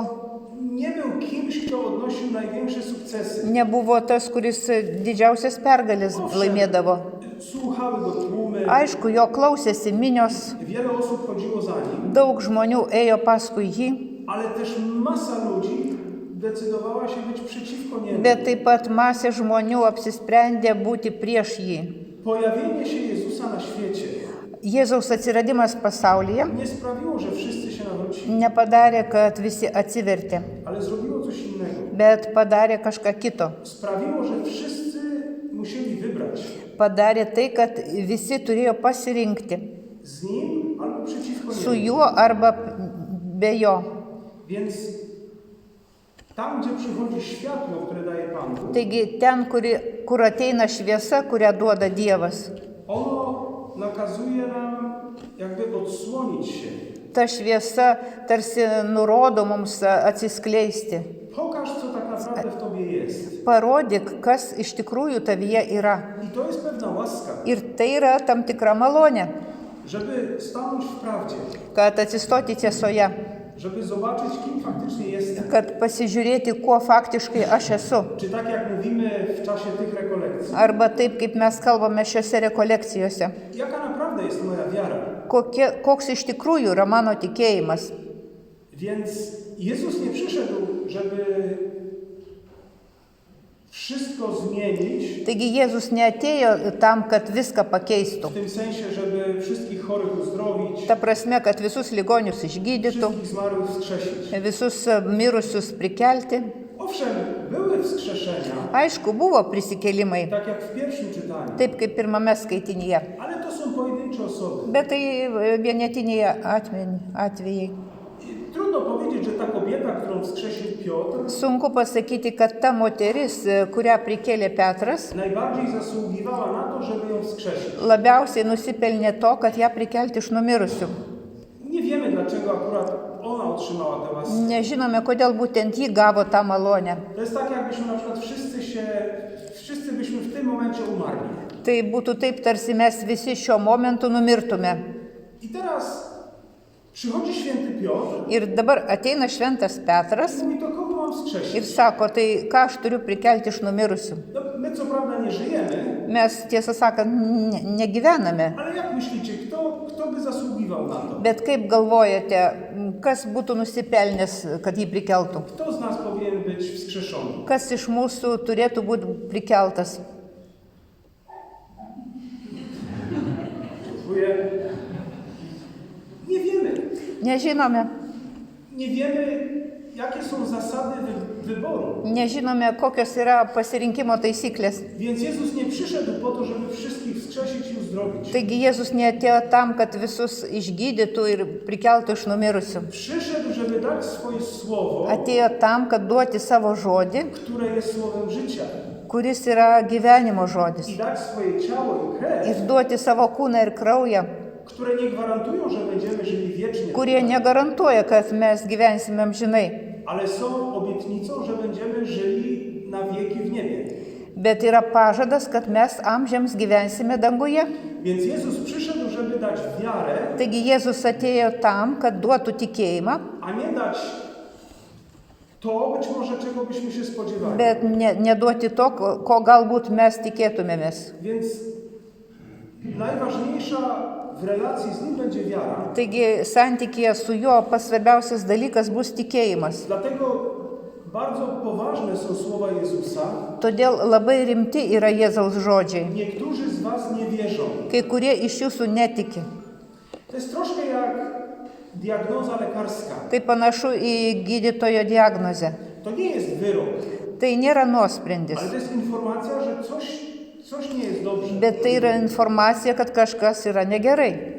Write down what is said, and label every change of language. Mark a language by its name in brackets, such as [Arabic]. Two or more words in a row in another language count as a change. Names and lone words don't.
[Polish] kimś, kto odnosił największe sukcesy. [Lithuanian] tas, kuris didžiausias pergalės laimėdavo. [Polish] Słuchały go tłumy, [Lithuanian] Aišku, jo klausėsi minios, [Polish] wiele osób chodziło za nim, [Lithuanian] daug žmonių ėjo paskui jį, [Polish] ale też masa ludzi decydowała się być przeciwko niemu. [Lithuanian] bet taip pat masė žmonių apsisprendė būti prieš jį. [Polish] Pojawienie się Jezusa na świecie [Lithuanian] Jėzaus atsiradimas pasaulyje [Polish] nie sprawiło, że wszyscy się nawrócili, [Lithuanian] nepadarė, kad visi atsivertė, [Polish] ale zrobiło coś innego. [Lithuanian] bet padarė kažką kito. [Polish] Sprawiło, że wszyscy musieli wybrać [Lithuanian] Padarė tai, kad visi turėjo pasirinkti [Polish] z nim albo przeciwko [Lithuanian] su [Polish] niemu. [Lithuanian] juo arba be jo. [Polish] Więc tam, gdzie przychodzi światło, które daje Pan Bóg, [Lithuanian] Taigi ten, kur ateina šviesa, kurią duoda Dievas, [Polish] ono nakazuje nam jakby odsłonić się. [Lithuanian] ta šviesa tarsi nurodo mums atsiskleisti. [Polish] Pokaż, co tak naprawdę w Tobie jest. [Lithuanian] Parodyk, kas iš tikrųjų tavyje yra. [Polish] I to jest pewna łaska, [Lithuanian] Ir tai yra tam tikra malonė, [Polish] żeby stanąć w prawdzie, [Lithuanian] kad atsistoti tiesoje, [Polish] żeby zobaczyć, kim faktycznie jestem. [Lithuanian] kad pasižiūrėti, kuo faktiškai aš esu. [Polish] Czy tak jak mówimy w czasie tych rekolekcji, [Lithuanian] Arba taip, kaip mes kalbame šiose rekolekcijose. [Polish] jaka naprawdę jest moja wiara. [Lithuanian] Koks iš tikrųjų yra mano tikėjimas. [Polish] Więc Jezus nie przyszedł, żeby wszystko zmienić, [Lithuanian] Taigi Jėzus neatėjo tam, kad viską pakeistų. [Polish] w tym sensie, żeby wszystkich chorych uzdrowić, [Lithuanian] Ta prasme, kad visus ligonius išgydytų, [Polish] wszystkich zmarłych wskrzesić. [Lithuanian] visus mirusius prikelti. [Polish] Owszem, były wskrzeszenia, [Lithuanian] Aišku, buvo prisikelimai, [Polish] tak jak w pierwszym czytaniu, [Lithuanian] taip kaip pirmame skaitinyje. [Polish] ale to są pojedyncze osoby. [Lithuanian] Bet tai vienetiniai atvejai. [Polish] I trudno powiedzieć, że ta kobieta, którą wskrzesił Piotr, [Lithuanian] Sunku pasakyti, kad ta moteris, kurią prikėlė Petras, [Polish] najbardziej zasługiwała na to, żeby ją wskrzesić. [Lithuanian] labiausiai nusipelnė to, kad ją prikelti iš numirusių. [Polish] Nie wiemy, dlaczego akurat ona otrzymała tę łaskę. [Lithuanian] Nežinome, kodėl būtent ji gavo tą malonę. [Polish] To jest tak, jakbyśmy na przykład wszyscy byśmy w tym momencie umarli. [Lithuanian] Tai būtų taip, tarsi mes visi šiuo momentu numirtume. [Polish] I teraz przychodzi święty Piotr [Lithuanian] Ir dabar ateina šventas Petras [Polish] i mówi, to kogo mam wskrzesić? [Lithuanian] ir sako, tai ką aš turiu prikelti iš numirusių. [Polish] No, my co prawda nie żyjemy, [Lithuanian] Mes, tiesą sakant, negyvename. [Polish] ale jak myślicie, kto by zasługiwał na to? [Lithuanian] Bet kaip galvojate, kas būtų nusipelnęs, kad jį prikeltų? [Polish] Kto z nas powinien być wskrzeszony? [Lithuanian] Kas iš mūsų turėtų būti prikeltas? [Polish] Dziękuję. Nie wiemy. [Lithuanian] Nežinome. [Polish] Nie wiemy, jakie są zasady wyboru. [Lithuanian] Nežinome, kokios yra pasirinkimo taisyklės. [Polish] Więc Jezus nie przyszedł po to, żeby wszystkich wskrzesić i uzdrowić. [Lithuanian] Taigi Jėzus neatėjo tam, kad visus išgydytų ir prikeltų iš numirusių. [Polish] Przyszedł, żeby dać swoje słowo, [Lithuanian] Atėjo tam, kad duoti savo žodį, [Polish] które jest słowem życia. [Lithuanian] kuris yra gyvenimo žodis. [Polish] I dać swoje ciało i krew, [Lithuanian] Ir duoti savo kūną ir kraują, [Polish] które nie gwarantują, że będziemy żyli wiecznie, [Lithuanian] kurie negarantuoja, kad mes gyvensime amžinai. [Polish] ale są obietnicą, że będziemy żyli na wieki w niebie. [Lithuanian] Bet yra pažadas, kad mes amžiams gyvensime danguje. [Polish] Więc Jezus przyszedł, żeby dać wiarę, [Lithuanian] Taigi Jėzus atėjo tam, kad duotų tikėjimą, [Polish] a nie dać to, być może czego byśmy się spodziewali. [Lithuanian] bet neduoti to, ko galbūt mes tikėtumėmės. [Polish] Więc najważniejsza w relacji z Nim będzie wiara. [Lithuanian] Taigi santykėje su juo pats svarbiausias dalykas bus tikėjimas. [Polish] Dlatego bardzo poważne są słowa Jezusa. [Lithuanian] Todėl labai rimti yra Jėzaus žodžiai. [Polish] Niektórzy z was nie wierzą. [Lithuanian] Kai kurie iš jūsų netiki. [Polish] To jest troszkę jak diagnoza lekarska. [Lithuanian] Tai panašu į gydytojo diagnozę. [Polish] To nie jest wyrok, [Lithuanian] Tai nėra nuosprendis, [Polish] ale to jest informacja, że coś nie jest dobrze. [Lithuanian] bet tai yra informacija, kad kažkas yra negerai.